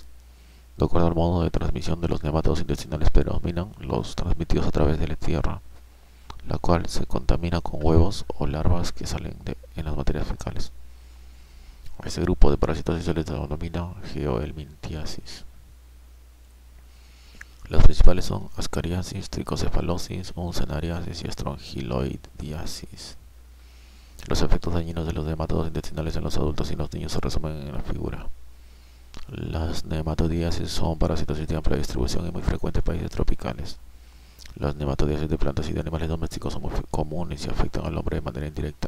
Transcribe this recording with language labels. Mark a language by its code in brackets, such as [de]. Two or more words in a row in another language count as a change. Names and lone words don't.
[es] De acuerdo al modo de transmisión de los nemátodos intestinales, predominan los transmitidos a través de la tierra, la cual se contamina con huevos o larvas que salen en las materias fecales. A este grupo de parasitosis se les denomina geohelminthiasis. Las principales son ascariasis, tricocefalosis, uncinariasis y estrongiloidiasis. Los efectos dañinos de los nemátodos intestinales en los adultos y en los niños se resumen en la figura. Las nematodiasis son parasitosis de amplia distribución y muy frecuentes en países tropicales. Las nematodiasis de plantas y de animales domésticos son muy comunes y afectan al hombre de manera indirecta.